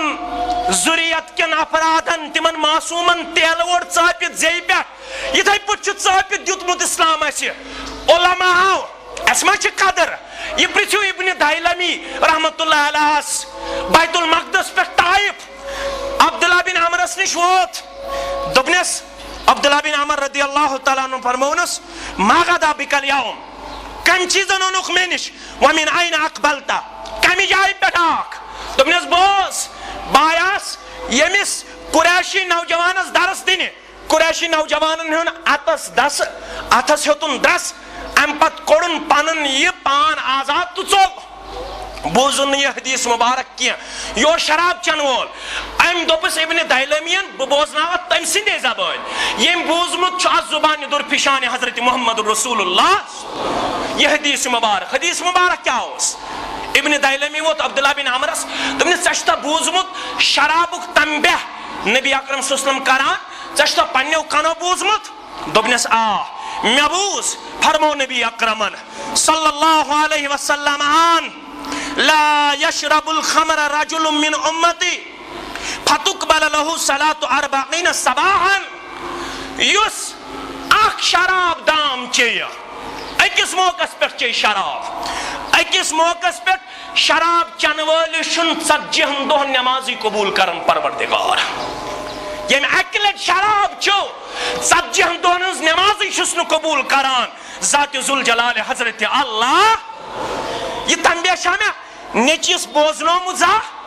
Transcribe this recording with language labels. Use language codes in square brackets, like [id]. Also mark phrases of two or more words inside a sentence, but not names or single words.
[ks] ذُریت کٮ۪ن افرادن تِمن معصوٗمن تیلہٕ ووٹ ژٲپِتھ زیٚیہِ پٮ۪ٹھ یِتھے پٲٹھۍ چھُ ژٲپِتھ دیُتمُت اسلام اَسہِ علماہو اَسہِ ما چھِ قدر یہِ پرٛژھِو ابنِ دایلمی [ar] رحمتہ اللہ [ks] علیہس بیت المقدس پٮ۪ٹھ طائف عبداللہ بن عمرس نِش ووت دوٚپنس عبداللہ بن عمر [ar] رضی اللہ تعالیٰ عنہ [ks] فرمونس [ar] ما غدا بک اليوم [ks] کم چیزن اونُکھ مےٚ نِش [ar] ومن این اقبلت [ks] کمہِ جایہِ پٮ۪ٹھ آکھ دوٚپنس بوز بہٕ آیاس ییٚمِس قریشی نوجوانس درس دِنہِ قریشی نوجوانن ہُنٛد اتھس ہیوٚتُن دس امہِ پتہٕ کوٚڑُن پنُن یہِ پان آزاد تہٕ ژوٚل بوزُن نہٕ یہِ حدیث مبارک کینٛہہ یہِ اوس شراب چٮ۪ن وول أمۍ دوٚپُس ابنِ دایلمیَن بہٕ بوزناوتھ تٔمۍ سٕنٛدے زبٲنۍ ییٚمۍ بوٗزمُت چھُ اتھ زُبانہِ دُر فِشانِ حضرت محمد [ar] رسول اللہ [ks] یہ حدیث مبارک کیا اوس ابن دایلمی ووت عبداللہ بن عمرس دوٚپنس ژےٚ چھُتھا بوٗزمُت شرابُک تنبیہ نبی اکرم [ar] صلی اللہ علیہ وسلم [ks] کران ژےٚ چھُتھا پننیو کنو بوٗزمُت دوٚپنس مےٚ بوٗز فرمو نبی اکرمن [ar] صلی اللہ علیہ وسلم لا يشرب الخمر رجل من امتی فتقبل له صلاة 40 صباحا [ks] یُس اکھ شراب دام چیٚیہِ أکِس موقعس پٮ۪ٹھ چیٚیہِ شراب أکِس موقعس پٮ۪ٹھ شراب چٮ۪نہٕ وٲلِس چھُنہٕ 40 دۄہن نٮ۪مازٕے قبوٗل کران پروردگار ییٚمہِ اکہِ لٹہِ شراب چیوٚو 40 دۄہن ہٕنٛز نٮ۪مازٕے چھُس نہٕ قبوٗل کران ذاتِ ذوالجلالِ حضرت اللہ یہِ تنبیہ چھا مےٚ نیٚچوِس بوزنومُت زانٛہہ